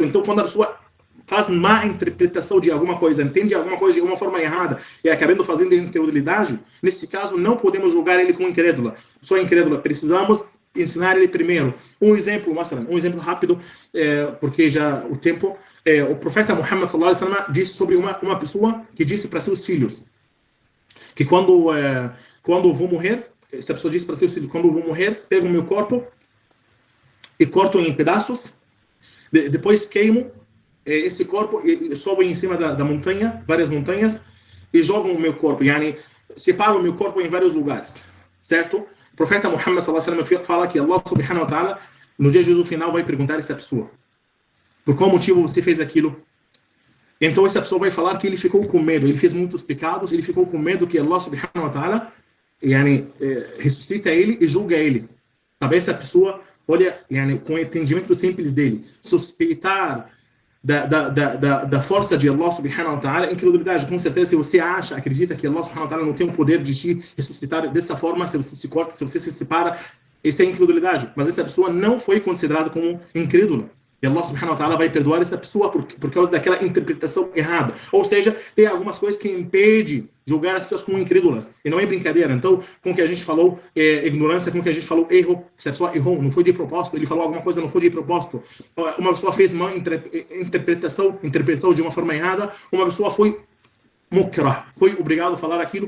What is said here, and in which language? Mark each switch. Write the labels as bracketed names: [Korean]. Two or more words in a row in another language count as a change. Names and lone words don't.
[Portuguese] Então, quando a pessoa faz má interpretação de alguma coisa, entende alguma coisa de uma forma errada e acabando fazendo incredulidade, nesse caso, não podemos julgar ele como incrédula. Pessoa incrédula, precisamos ensinar ele primeiro. Um exemplo rápido, porque já o tempo... o profeta Muhammad [Arabic] صلى الله عليه وسلم [Portuguese] disse sobre uma pessoa que disse para seus filhos que quando vou morrer, essa pessoa disse para seus filhos, quando vou morrer, pego o meu corpo e corto em pedaços, depois queimo esse corpo e sobe em cima da montanha, várias montanhas, e jogo o meu corpo, separo o meu corpo em vários lugares, certo? O profeta Muhammad [Arabic] صلى الله عليه وسلم [Portuguese] fala que [Arabic] الله سبحانه وتعالى, [Portuguese] no dia de juízo final, vai perguntar a essa pessoa: por qual motivo você fez aquilo? Então essa pessoa vai falar que ele ficou com medo, ele fez muitos pecados, ele ficou com medo que [Arabic] الله سبحانه وتعالى [Portuguese] ressuscita ele e julga ele. Talvez essa pessoa, olha, com o entendimento simples dele, suspeitar da força de [Arabic] الله سبحانه وتعالى, [Portuguese] incredulidade. Com certeza, se você acredita que [Arabic] الله سبحانه وتعالى [Portuguese] não tem o poder de te ressuscitar dessa forma, se você se corta, se você se separa, isso é incredulidade. Mas essa pessoa não foi considerada como incrédula. E [Arabic] الله سبحانه وتعالى [Portuguese] vai perdoar essa pessoa por causa daquela interpretação errada. Ou seja, tem algumas coisas que impedem julgar as pessoas como incrédulas. E não é brincadeira. Então, com o que a gente falou, ignorância, com o que a gente falou, erro. Se a pessoa errou, não foi de propósito, ele falou alguma coisa, não foi de propósito. Uma pessoa fez uma interpretou de uma forma errada, uma pessoa foi mukrah, foi obrigado a falar aquilo.